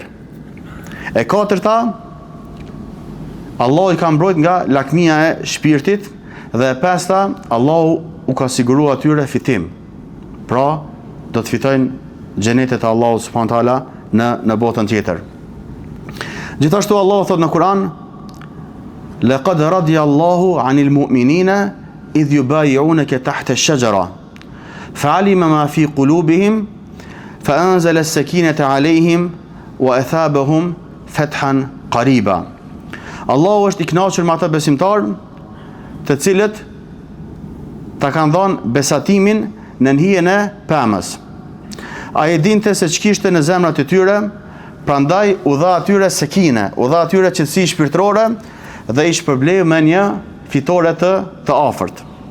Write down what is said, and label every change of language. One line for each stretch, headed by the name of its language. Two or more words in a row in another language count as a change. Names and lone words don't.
Albanian: E katërta, Allah i ka mbrojt nga lakmia e shpirtit, dhe e pesta, Allah u ka sigurua atyre fitim. Pra, do të fitojnë xhenetet e Allahut
Arabic: سبحانه وتعالى
Albanian: në botën tjetër. Gjithashtu Allah thot në Kur'an:
Arabic: "لقد رضي الله عن المؤمنين إذ يبايعونك تحت الشجرة فعلم ما في قلوبهم فأنزل السكينة عليهم وأثابهم فتحا قريبا."
Albanian: Allahu është i kënaqur me ata besimtarë të cilët ta kanë dhënë besatimin në hijen e pemës. Ai e dinte se ç'kishte në zemrat e tyre, prandaj u dha atyre sekine, u dha atyre qetësi shpirtërore dhe i shpërbleu me një fitore të afërt.